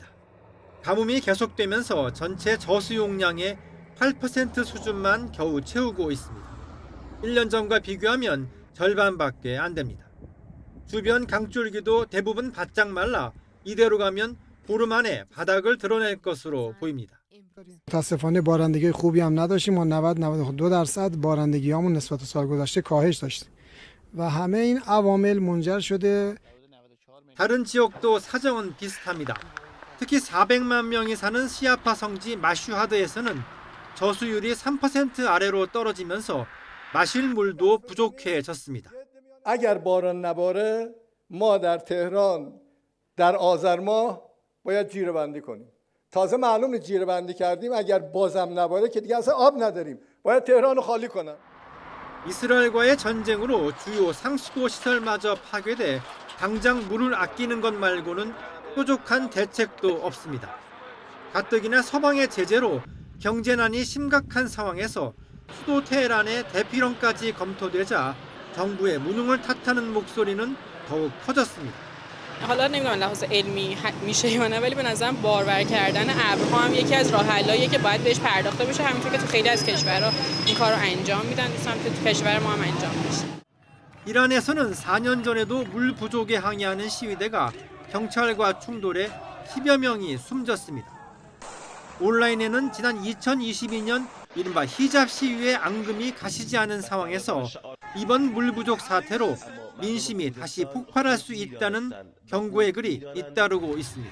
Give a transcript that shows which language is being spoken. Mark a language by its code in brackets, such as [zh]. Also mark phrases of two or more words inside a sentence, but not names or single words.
[ko] 가뭄이 계속되면서 전체 저수 용량의 8% 수준만 겨우 채우고 있습니다. 1년 전과 비교하면 절반밖에 안 됩니다. 주변 강줄기도 대부분 바짝 말라 이대로 가면 보름 안에 바닥을 드러낼 것으로 보입니다. [fa] متاسفانه بارندگی خوبی هم نداشتیم ما 90-92% بارندگیامون نسبت به سال گذشته کاهش داشتیم و همه این عوامل منجر شده [ko] 다른 지역도 사정은 비슷합니다. 특히 400만 명이 사는 시아파 성지 마슈하드에서는 저수율이 3% 아래로 떨어지면서 마실 물도 부족해졌습니다. [fa] اگر باران نباره ما در تهران در آذر ماه باید جیره بندی کنیم. تازه معلومه جیره بندی کردیم اگر بازم نباره که دیگه اصلا آب نداریم. باید تهران رو خالی کنن. [ko] 이스라엘과의 전쟁으로 주요 상수도 시설마저 파괴돼 당장 물을 아끼는 것 말고는 뾰족한 대책도 없습니다. 가뜩이나 서방의 제재로 경제난이 심각한 상황에서 수도 테헤란의 대피령까지 검토되자 정부의 무능을 탓하는 목소리는 더욱 커졌습니다. [fa] حالا نمیدونم لحاظ علمی میشه یا نه ولی به نظرم بارور کردن ابرها هم یکی از راه حلاییه که باید بهش پرداخته بشه همونطور که تو خیلی از کشورها این کارو انجام میدن سمت تو کشور ما هم انجام میشه. [ko] 이란에서는 4년 전에도 물 부족에 항의하는 시위대가 경찰과 충돌해 10여 명이 숨졌습니다. 온라인에는 지난 2022년 이른바 히잡 시위의 앙금이 가시지 않은 상황에서 이번 물 부족 사태로 민심이 다시 폭발할 수 있다는 경고의 글이 잇따르고 있습니다.